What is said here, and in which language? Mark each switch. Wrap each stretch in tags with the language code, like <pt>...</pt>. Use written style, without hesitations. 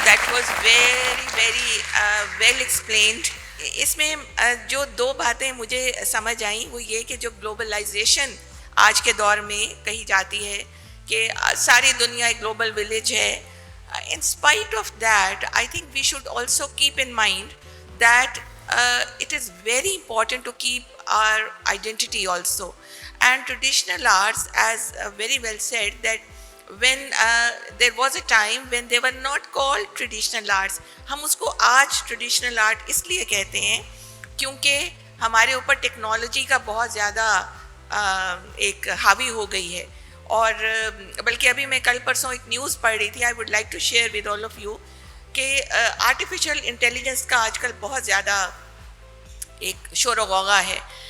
<en>That was very, very well explained.</en> <hi>इसमें जो दो बातें मुझे समझ आई वो ये कि जो ग्लोबलाइजेशन आज के दौर में कही जाती है कि सारी दुनिया एक ग्लोबल विलेज है.</hi> <en>In spite of that, I think we should also keep in mind that it is very important to keep our identity also. And traditional arts, as very well said, that when there was a time when they were not called traditional arts.</en> <hi>हम उसको आज traditional art इसलिए कहते हैं क्योंकि हमारे ऊपर technology का बहुत ज़्यादा एक हावी हो गई है. और बल्कि अभी मैं कल परसों एक न्यूज़ पढ़ रही थी,</hi> <en>I would like to share with all of you</en> <hi>कि आर्टिफिशियल इंटेलिजेंस का आजकल बहुत ज़्यादा एक शोर व गौगा है.</hi>